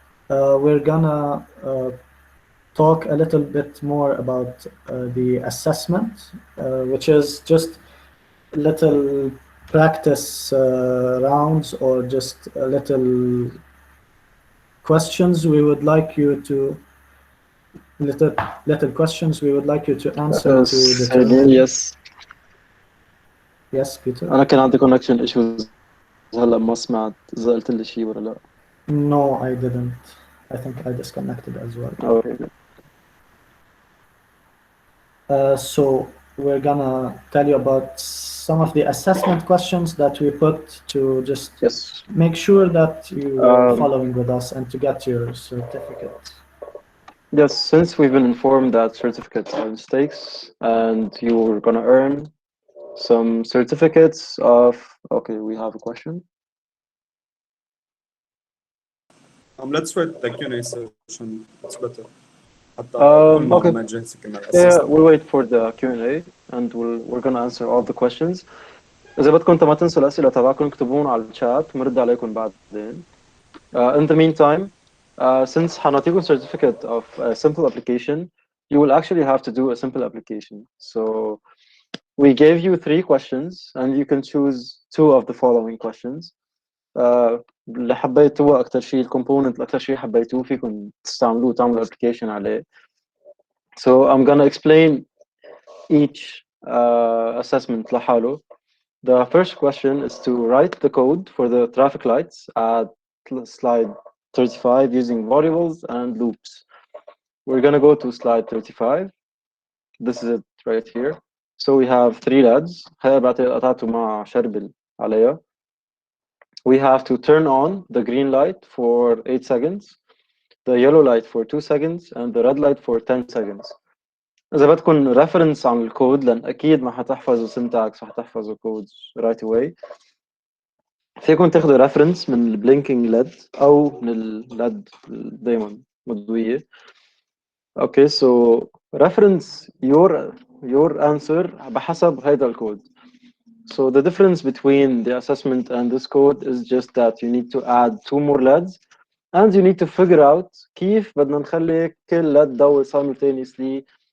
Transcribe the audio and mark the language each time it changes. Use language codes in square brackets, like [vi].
[en] We're gonna talk a little bit more about the assessment, which is just little practice rounds or just a little questions we would like you to little questions we would like you to answer to determine. Yes. Yes, Peter. [ar] أنا كان عندي [en] connection issues [ar] هلا ما سمعت إذا قلت لي شيء ولا لا. [en] No, I didn't. I think I disconnected as well. Okay. So we're gonna tell you about some of the assessment questions that we put to just Yes. make sure that you are following with us and to get your certificate. Yes, since we've been informed that certificates are mistakes and you're gonna earn some certificates of, okay, we have a question. Let's wait the Q&A session. It's better. Okay. Yeah, we'll wait for the Q&A and we're gonna answer all the questions. [ar] إذا بدكم ما تنسوا الأسئلة تبعكم اكتبوهم على الشات ونرد عليكم بعدين. [en] In the meantime, since [ar] حنعطيكم [en] certificate of a simple application, you will actually have to do a simple application. So we gave you 3 questions and you can choose 2 of the following questions. [ar] اللي حبيتوه أكتر شيء الكومبوننت الأكتر شيء حبيتوه فيكم تستعملوه تعملوا application عليه. [en] So I'm gonna explain each assessment [ar] لحاله. [en] The first question is to write the code for the traffic lights at slide 35 using variables and loops. We're gonna go to slide 35. This is it right here. So we have 3 LEDs. [ar] قطعته مع شربل عليها. [en] We have to turn on the green light for 8 seconds, the yellow light for 2 seconds, and the red light for 10 seconds. [ar] إذا بدكم reference عن الكود لأن أكيد ما حتحفظوا syntax وحتحفظوا code [en] right away. [ar] فيكم تاخذوا reference من ال blinking LED أو من ال LED دايما مضوية. [en] Okay, so reference your answer [ar] بحسب هيدا الكود. [en] So the difference between the assessment and this code is just that you need to add 2 more LEDs and you need to figure out [ar] كيف بدنا نخلي كل LED ضوي [en] simultaneously.